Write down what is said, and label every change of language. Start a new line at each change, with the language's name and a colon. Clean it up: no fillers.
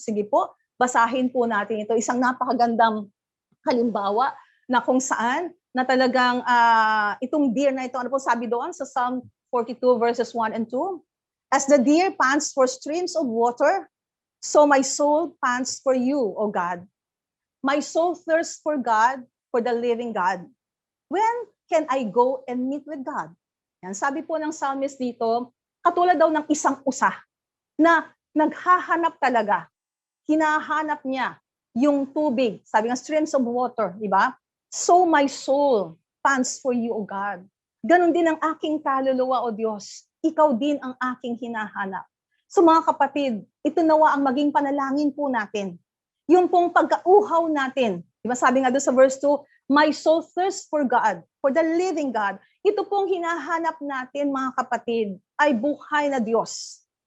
Filipino: Sige po, basahin po natin ito. Isang napakagandang halimbawa na kung saan na talagang itong deer na ito, ano po sabi doon sa Psalm 42 verses 1 and 2?
English: As the deer pants for streams of water, so my soul pants for you, O God. My soul thirsts for God, for the living God. When can I go and meet with God?
Filipino: Yan, sabi po ng psalmist dito, katulad daw ng isang usa na naghahanap talaga, hinahanap niya yung tubig, sabi nga
English: streams of water,
Filipino: di ba?
English: So my soul pants for you, O God.
Filipino: Ganon din ang aking kaluluwa, O Diyos. Ikaw din ang aking hinahanap. So mga kapatid, ito nawa ang maging panalangin po natin. Yung pong pagkauhaw natin. Di ba sabi nga doon sa verse 2,
English: my soul thirsts for God, for the living God.
Filipino: Ito pong hinahanap natin, mga kapatid, ay buhay na Diyos.